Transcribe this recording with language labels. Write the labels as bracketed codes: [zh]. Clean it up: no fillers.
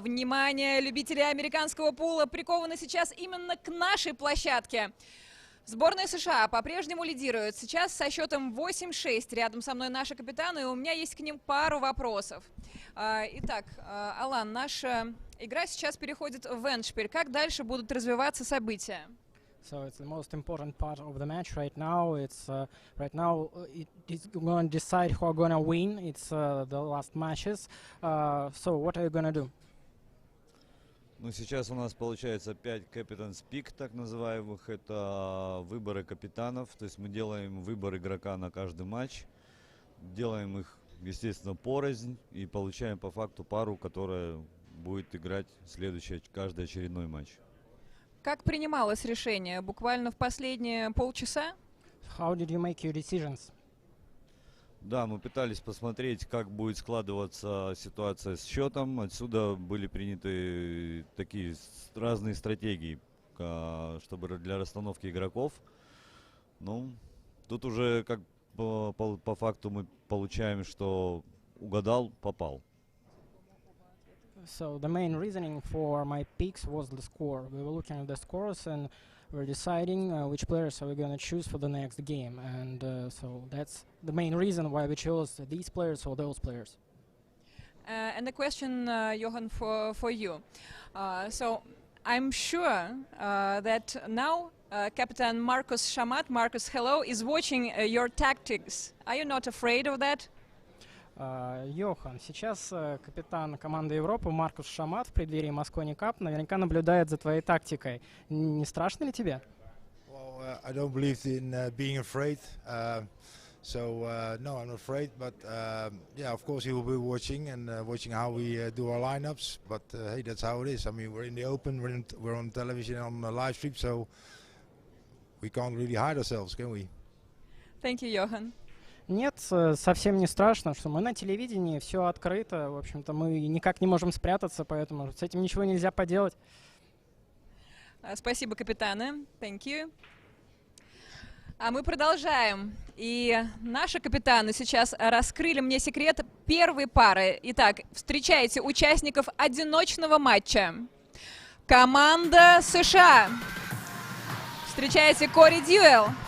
[ru] Внимание, любители американского пула прикованы сейчас именно к нашей площадке. Сборная США по-прежнему лидирует. Сейчас со счетом 8-6. Рядом со мной наши капитаны, и у меня есть к ним пару вопросов. Итак, Алан, наша игра сейчас переходит в эндшпиль. Как дальше будут развиваться события? [en] So it's the most important part of the match right now. It's it's going to decide who are going to win. It's the last matches. So what are you going to do? [ru] Ну, сейчас у нас получается 5 Captain's Pick, так называемых. Это выборы капитанов. То есть мы делаем выбор игрока на каждый матч. Делаем их, естественно, порознь. И получаем по факту пару, которая будет играть следующий, каждый очередной матч. Как принималось решение? Буквально в последние полчаса? [en] How did you make your decisions? [ru] Да, мы пытались посмотреть, как будет складываться ситуация с счетом. Отсюда были приняты такие разные стратегии, чтобы для расстановки игроков. Ну, тут уже как по факту мы получаем, что угадал, попал. [en] So the main reasoning for my picks was the score. We were looking at the scores and we're deciding which players are we going to choose for the next game. And so that's the main reason why we chose these players or those players. And the question, Johan, for you. So I'm sure that now Captain Marcus Shamat, Marcus, hello, is watching your tactics. Are you not afraid of that? [ru] Йохан, сейчас капитан команды Европы Маркус Шамат в преддверии Mosconi Cup наверняка наблюдает за твоей тактикой. Не страшно ли тебе? [en] Well, I don't believe in being afraid. So no, I'm not afraid. But yeah, of course he will be watching and watching how we do our lineups. But hey, that's how it is. I mean, we're in the open. We're on television on the live stream, so we can't really hide ourselves, can we? Thank you, Johan. [ru] Нет, совсем не страшно, что мы на телевидении, все открыто, в общем-то мы никак не можем спрятаться, поэтому с этим ничего нельзя поделать. Спасибо, капитаны. [en] Thank you. [ru] А мы продолжаем. И наши капитаны сейчас раскрыли мне секрет первой пары. Итак, встречайте участников одиночного матча. Команда США. Встречайте Cory Deuel.